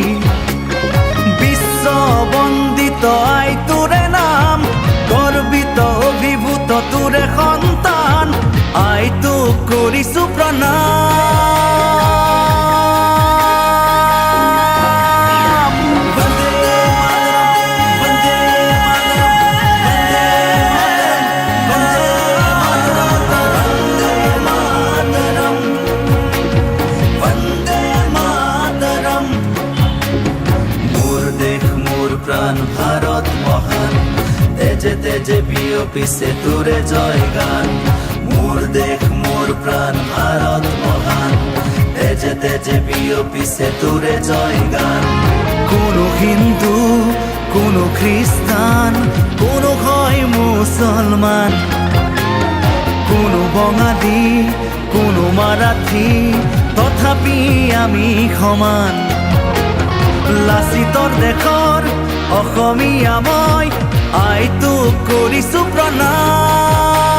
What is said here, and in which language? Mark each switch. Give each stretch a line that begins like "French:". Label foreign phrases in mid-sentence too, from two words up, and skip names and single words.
Assamese: বিশ্ব বন্দিত আইটোৰে নাম, গৰ্বিত অভিভূত তোৰে সন্তান, আইটোক কৰিছো প্ৰণাম।
Sanskrit: वन्दे वन्दे मातरम्, वन्दे मातरम्।
Assamese: মোর দেশ মোর প্রাণ ভারত মহান, তেজে তেজে বিয়পিছে তুরে জয় গান। মোর দেশ মোর প্রাণ ভারত মহান, তেজে তেজে বিয়পিছে তুরে জয় গান। কোনো হিন্দু, কোনো খ্রিস্টান, কোনো হয় মুসলমান, কোনো বঙালী, কোনো মারাঠী, তথাপি আমি সমান। লাচিতৰ দেশৰ অসমীয়া মই, আইটোক কৰিছো প্ৰণাম।